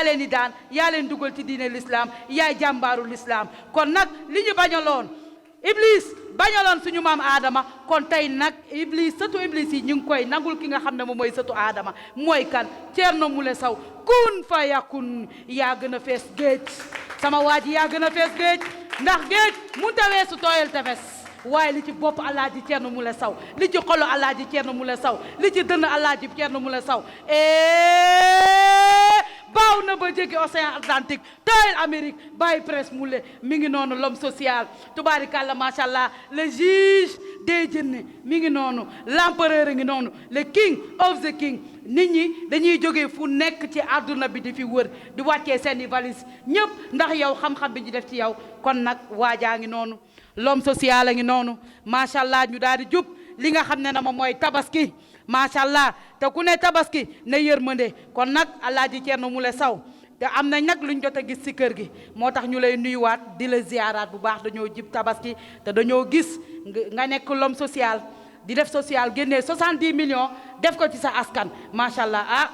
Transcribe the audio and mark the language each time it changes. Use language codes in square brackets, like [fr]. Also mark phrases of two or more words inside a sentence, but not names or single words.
[wo] leen di daan yaa leen dugal ci diine l'islam yaay jàmbaaru l'islam kon nag li ñu bañaloon Iblis bañaloon suñu maam Adama kon tey nag Iblis sëtu Iblis yi ñu ngi koy nangul ki nga xam ne moom mooy sëtu Adama mooy kan Thierno Moule Sow kun fa yakun yaa gën a fees géej sama waa ji yaa gën a fees géej ndax géej mu tawee su tooyal tefes waaye li ci bopp Alaaji Thierno Moule Sow li ci xolu Alaaji Thierno Moule Sow li ci dënn Alaaji Thierno Moule Sow baaw na ba jéggi [fr] océan Atlantique [wo] tooyal Amérique bàyyi Prince Moule mi ngi noonu [fr] l'homme social [wo] tubaarikàlla [ar] macha allah [fr] le juge des jinne [wo] mi ngi noonu l'empereur ngi noonu le [en] king of the king [wo] nit ñi dañuy jógee fu nekk ci àdduna bi di fi wër di wàccee seeni valise ñëpp ndax yow xam-xam bi ñu def ci yow kon nag waajaa ngi noonu [fr] l'homme social [wo] a ngi noonu [ar] macha allah [wo] ñu daal di jub li nga xam ne na moom mooy tabaski [ar] macha allah [wo] te ku ne tabaski ne yërmande kon nag Alaaji Thierno Moule Sow te am nañ nag luñ jot a gis ci kër gi moo tax ñu lay nuyuwaat di la ziaraat bu baax dañoo jib tabaski te dañoo gis nga nekk [fr] l'homme social [wo] di def social génnee 70 millions def ko ci sa askan [ar] macha allah [wo] ah.